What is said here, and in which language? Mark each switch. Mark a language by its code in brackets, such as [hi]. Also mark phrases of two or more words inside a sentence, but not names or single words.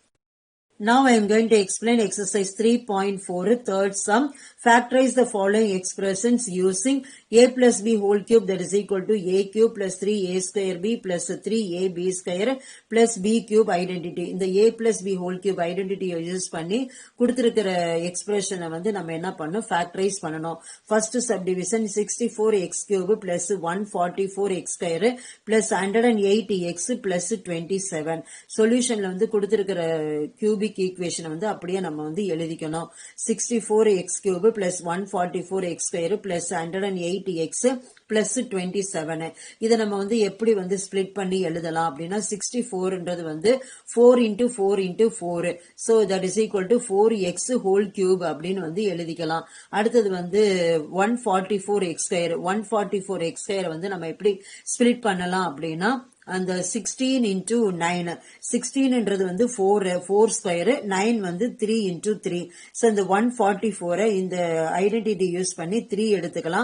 [en] Now I am going to explain exercise 3.4 third sum. Factorize the following expressions using a plus b whole cube that is equal to a cube plus 3a square b plus 3ab square plus b cube identity. [ta] இந்த [en] a plus b whole cube identity [ta] யூஸ் பண்ணி கொடுத்திருக்கிற எக்ஸ்பிரஷனை வந்து நம்ம என்ன பண்ணணும் factorize பண்ணணும். [en] First subdivision 64x cube plus 144x square plus 108x plus 27. [ta] Solutionல வந்து கொடுத்திருக்கிற [en] cubic equation [ta] வந்து அப்படியே நம்ம வந்து எழுதிக்கணும். [en] 64x cube plus 144x square plus 108x plus 27. [ta] இதை நம்ம வந்து எப்படி வந்து ஸ்பிளிட் பண்ணி எழுதலாம் அப்படின்னா 64ன்றது வந்து 4 into 4 into 4. [en] So that is equal to 4x whole cube [ta] அப்படின்னு வந்து எழுதிக்கலாம். அடுத்தது வந்து 144x square. 144x square வந்து நம்ம எப்படி ஸ்பிளிட் பண்ணலாம் அப்படின்னா அந்த 16 into 9 16ன்றது வந்து 4 ஸ்கொயர் 9 வந்து 3 into 3. So இந்த 144 இந்த [en] identity use [ta] பண்ணி 3 எடுத்துக்கலாம்.